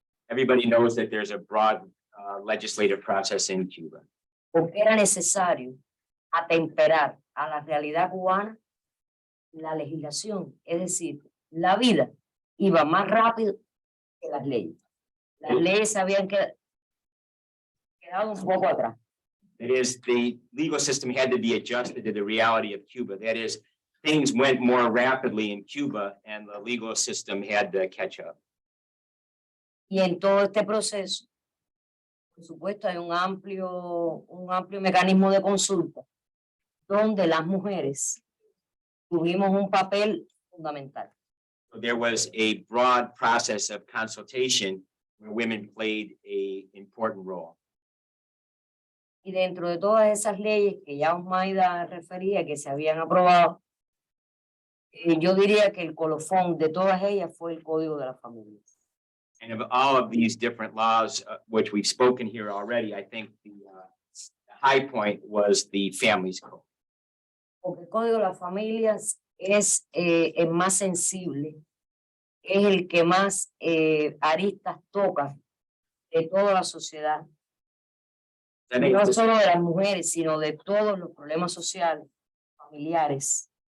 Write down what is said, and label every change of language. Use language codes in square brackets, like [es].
[en] Everybody knows that there's a broad legislative process in Cuba. [es] porque era necesario atemperar a la realidad cubana la legislación, es decir, la vida iba más rápido que las leyes. Las leyes se habían quedado un poco atrás. [en] That is, the legal system had to be adjusted to the reality of Cuba. That is, things went more rapidly in Cuba and the legal system had to catch up. [es] Y en todo este proceso, por supuesto, hay un amplio mecanismo de consulta donde las mujeres tuvimos un papel fundamental. [en] So there was a broad process of consultation where women played an important role. [es] Y dentro de todas esas leyes que ya Osmaida refería, que se habían aprobado, yo diría que el colofón de todas ellas fue el Código de la Familia. [en] And of all of these different laws, which we've spoken here already, I think the high point was the Families Code. [es] Porque el Código de las Familias es el más sensible, es el que más aristas toca de toda la sociedad, [en] I think [es] no [en] this- [es] solo de las mujeres, sino de todos los problemas sociales, familiares.